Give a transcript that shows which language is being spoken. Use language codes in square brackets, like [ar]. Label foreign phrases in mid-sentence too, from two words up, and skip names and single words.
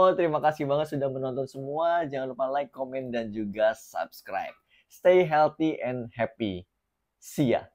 [id] Terima kasih banget sudah menonton semua. Jangan lupa [en] like, comment, [id] dan juga subscribe. [en] Stay healthy and happy. See ya.